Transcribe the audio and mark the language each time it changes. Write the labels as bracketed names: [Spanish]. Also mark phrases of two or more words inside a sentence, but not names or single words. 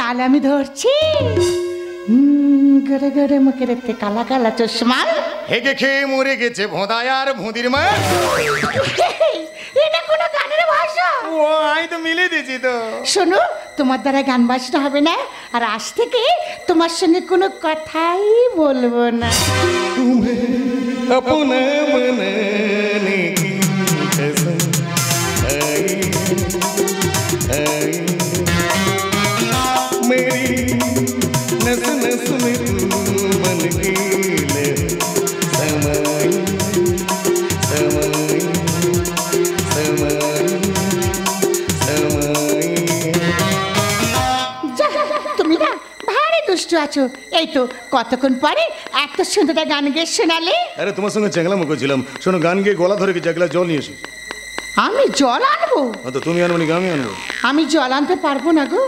[Bangla] তাহলে আমি ধরছি। গড়ে গড়ে মুখের কালা কালা চশমা। হেগে খেয়ে মরে গেছে ভোঁদায় আর ভুঁদির মা। এটা কোনো গানের ভাষা? ও, আমি তো মিলে দিয়েছি তো। শোনো, তোমার দ্বারা গান বাজনা হবে না, আর আজ থেকে তোমার সঙ্গে কোনো কথাই বলবো না। [Hindi] अपना बनाने की कसम आई आई मेरी नस नस में तू बन के ले समाई समाई समाई समाई। [Bangla] যা, তুমি না ভারী দুষ্টু আছো। এই তো কতক্ষণ পরে এত সুন্দর একটা গান গেয়ে শোনালে। আরে তোমার সঙ্গে চ্যাংলা মুখো ছিলাম, শোনো গান গিয়ে গলা ধরে গেছে, এক গ্লাস জল নিয়ে এসো। আমি জল আনবো? তো তুমি আনবো নাকি আমি আনবো? আমি জল আনতে পারবো না গো।